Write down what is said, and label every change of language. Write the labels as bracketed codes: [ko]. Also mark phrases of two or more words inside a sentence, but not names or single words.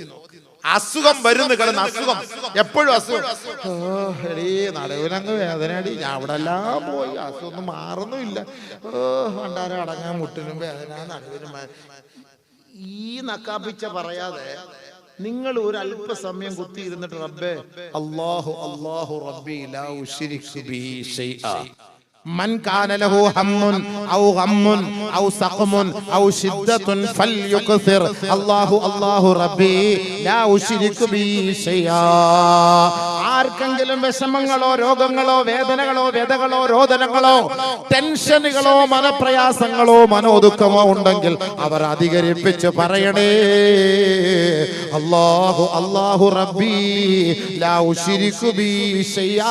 [ml] അസുഖം വരുന്നു, കിടന്ന് അസുഖം, എപ്പോഴും അസുഖം, നടുവിനങ്ങ് വേദനയടി, ഞാൻ അവിടെ എല്ലാം പോയി, അസുഖം മാറുന്നുമില്ല, ഭണ്ടാരം അടങ്ങാൻ മുട്ടിനും വേദന, നടുവിനും. ഈ നക്കാപ്പിച്ച പറയാതെ നിങ്ങൾ ഒരു അല്പസമയം കുത്തിയിരുന്നിട്ട് റബ്ബേ [ar] الله ربي لا أشرك به شيئا من كان له هم أو غم أو سقم أو شدة فليكثر الله ربي لا أشرك به شيئا. [ml] ആർക്കെങ്കിലും വിഷമങ്ങളോ രോഗങ്ങളോ വേദനകളോ വ്യതകളോ രോദനങ്ങളോ ടെൻഷനുകളോ മനപ്രയാസങ്ങളോ മനോദുഃഖമോ ഉണ്ടെങ്കിൽ അവർ അധികരിപ്പിച്ച് പറയണേ, [ar] الله ربي لا أشرك به شيئا.